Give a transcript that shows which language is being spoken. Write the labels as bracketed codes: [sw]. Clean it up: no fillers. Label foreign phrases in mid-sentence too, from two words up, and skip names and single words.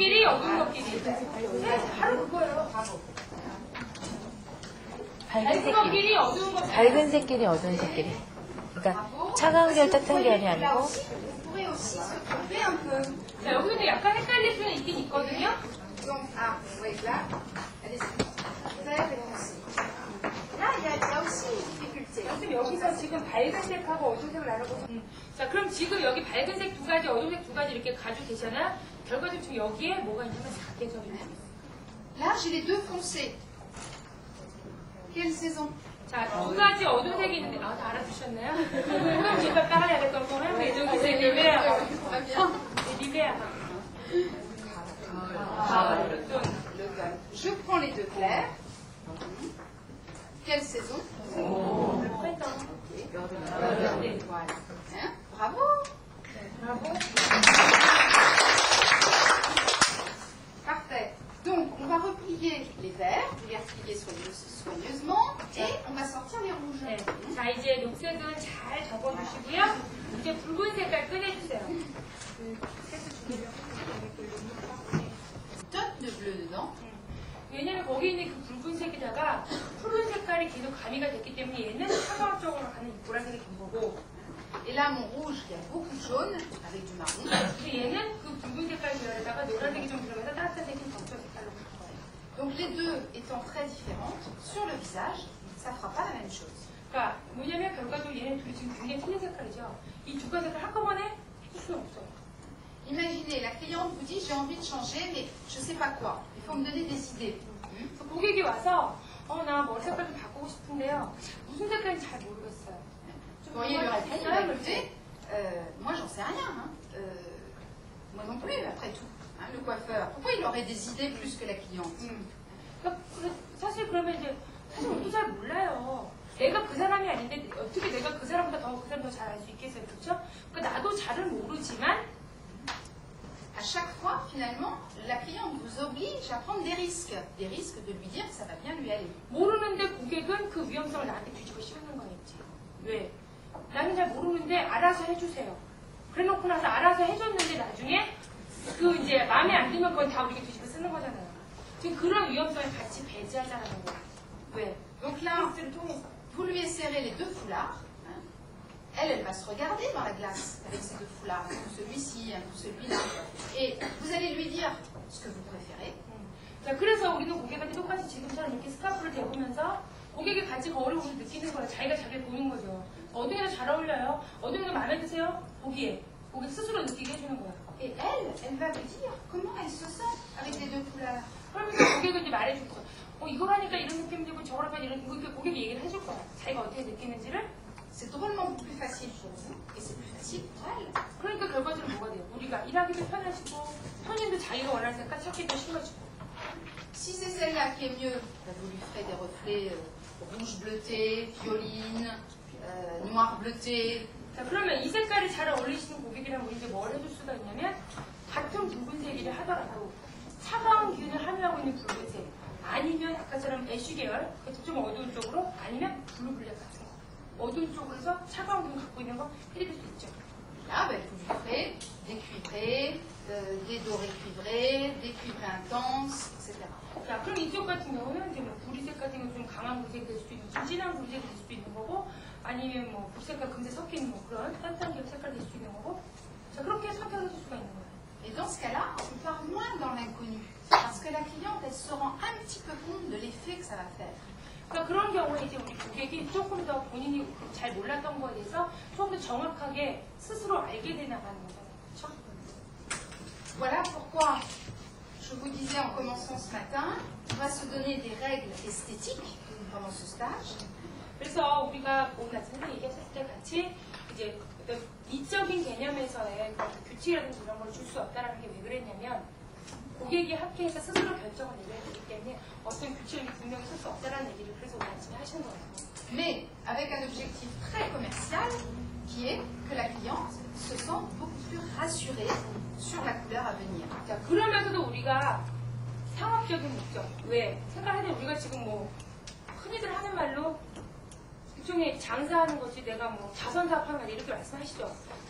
[ko] 어두운 것끼리. 바로 그거예요. 밝은 것끼리 어두운 것끼리. 밝은 색끼리 어두운 색끼리. 그러니까 차가운 결, 따뜻한 결이 [fr] Là [ko] 아니고 [fr] aussi, vous pourrez aussi se tromper un peu. [ko] 자, 여기도 약간 헷갈릴 수는 있긴 있거든요. [fr] Donc, ah, oui, là, allez-y. Vert et foncé. Là, il y a aussi une difficulté. [ko] 지금 여기서 지금 밝은색하고 어두운색을 나눠보세요. 자, 그럼 지금 여기 밝은색 두 가지, 어두운색 두 가지 이렇게 가지고 계잖아요. 결과적으로 지금 여기에 뭐가 있냐면 사계절이 있어요. [fr] Là, j'ai les deux foncés. Quelle saison? [ko] 자, 두 가지 어두운색이 있는데, 아, 다 알아두셨나요? 그럼 진짜 따라야 될 거고요. 예전기세 리베아. 리베아. [fr] Je prends les deux clairs. Quelle saison? Voilà. Hein? Bravo. Parfait. Donc, on va replier les verts, vous les repliez soigneusement, et on va sortir les rouges. [ko] 네. 자, 이제 녹색은 잘 접어주시고요. 이제 붉은 색깔 꺼내주세요. [fr] Tonne de bleu dedans. [ko] 왜냐면 거기 있는 그 붉은색에다가 푸른 색깔이 계속 가미가 됐기 때문에 얘는 차가운 쪽으로 가는 이 보라색이 된 거고, [fr] Et là, mon rouge, il y a beaucoup de jaune avec du marron. [ko] 근데 얘는 그 붉은 색깔 계열에다가 노란색이 좀 들어가서 따뜻한 색이 격조 색깔로 갈 거예요. [fr] Donc, les deux étant très différentes, sur le visage, ça ne fera pas la même chose. [ko] 그러니까 뭐냐면 결과적으로 얘네 둘이 지금 굉장히 틀린 색깔이죠. 이 두 가지 색깔 한꺼번에 할 수는 없어요. [fr] Imaginez, la cliente vous dit j'ai envie de changer, mais je ne sais pas quoi. Il faut me donner des idées. [ko] 그래서 고객이 와서 나 머리 색깔 좀 바꾸고 싶은데요. 무슨 색깔인지 잘 모르겠어요. [fr] Vous pourriez lui répondre, bah, écoutez, moi j'en sais rien. Hein. Moi non plus, après tout. Hein, le coiffeur, pourquoi il aurait des idées plus que la cliente? [ko] 사실 그러면 이제 사실 우리도 잘 몰라요. 내가 그 사람이 아닌데 어떻게 내가 그 사람보다 그 사람 더 잘 알 수 있겠어요, 그렇죠? 그러니까 나도 잘은 모르지만 [fr] À chaque fois, finalement, la cliente vous oblige à prendre des risques de lui dire que ça va bien lui aller. [ko] 모르는데 고객은 그 위험성을 나한테 뒤집어 씌우는 거겠지. 왜? 나는 잘 모르는데 알아서 해주세요. 그래놓고 나서 알아서 해줬는데 나중에 그 이제 마음에 안 들면 그건 다 우리가 뒤집어 쓰는 거잖아요. 지금 그런 위험성을 같이 배제하자는 거야. 왜? [fr] Donc là, [ko] 테스트를 통해서. [fr] vous lui serrez les deux foulards. Hein. Elle va se regarder dans la glace avec ces deux foulards, un coup celui-ci, un coup celui-là. Et vous allez lui dire ce que vous préférez. [ko] 자, 그래서 우리도 고객한테 똑같이 지금처럼 이렇게 스카프를 대보면서 고객이 같이 어려움을 느끼는 거예요. 자기가 자기를 보는 거죠. 어떤 게 더 잘 어울려요? 어떤 게 마음에 드세요? 보기에. 고객 스스로 느끼게 해주는 거예요. [fr] Et elle va vous dire comment elle se sent avec les deux couleurs. [ko] 그러면서 고객은 이제 말해줄 거예요. 이걸 하니까 이런 느낌 들고 저걸 하니까 이런 느낌, 고객이 얘기를 해줄 거야. 자기가 어떻게 느끼는지를. [fr] C'est drôlement plus facile pour vous et c'est plus facile pour elle. [ko] 그러니까 결과적으로 뭐가 돼요? 우리가 일하기도 편하시고 손님도 자기가 원하는 색깔 찾기도 쉬워지고. [fr] Si c'est celle-là qui est mieux, bah, vous lui ferez des reflets rouge bleuté, violine, noir bleuté. [ko] 자, 그러면 이 색깔이 잘 어울리시는 고객이라면 우리 이제 뭘 해줄 수가 있냐면 같은 붉은색이라 하더라도 차가운 기운을 함유하고 있는 붉은색 아니면 아까처럼 애쉬 계열 좀 어두운 쪽으로 아니면 [en] blue black [ko] 같은 거 어두운 쪽으로 해서 차가운 기운 갖고 있는 거 해드릴 수 있죠. [fr] Là, bah, vous lui ferez des cuivrés, des dorés cuivrés, des cuivrés intenses, etc. [ko] 자, 그럼 이쪽 같은 경우는 이제 뭐 구리색 같은 경우 좀 강한 구리색이 될 수도 있는 좀 진한 구리색이 될 수도 있는 거고 아니면 뭐 붉색과 금색 섞인 뭐 그런 따뜻한 계열 색깔 될 수도 있는 거고 자, 그렇게 선택해 줄 수가 있는 거예요. [fr] Et dans ce cas-là, on part moins dans l'inconnu. Parce que la cliente, elle se rend un petit peu compte de l'effet que ça va faire. [ko] 그러니까 그런 경우에 이제 우리 고객이 조금 더 본인이 잘 몰랐던 거에 대해서 조금 더 정확하게 스스로 알게 돼 나가는 거잖아요. 그렇죠? [fr] Voilà pourquoi je vous disais en commençant ce matin, on va se donner des règles esthétiques pendant ce stage. [ko] 그래서 우리가 오늘 아침에 얘기했을 때 같이 이제 어떤 미적인 개념에서의 규칙이라든지 이런 걸 줄 수 없다라는 게 왜 그랬냐면 고객이 학회에서 스스로 결정을 내려야 되기 때문에 어떤 규칙을 분명히 쓸 수 없다라는 얘기를 그래서 오늘 아침에 하신 거예요. [fr] Mais avec un objectif très commercial qui est que la cliente se sente beaucoup plus rassurée sur la couleur à venir. [ko] 자, 그러면서도 우리가 상업적인 목적. 왜? 생각할 때 우리가 지금 뭐 흔히들 하는 말로 일종의 장사하는 것이 내가 뭐 자선사업하는 거 이렇게 말씀하시죠.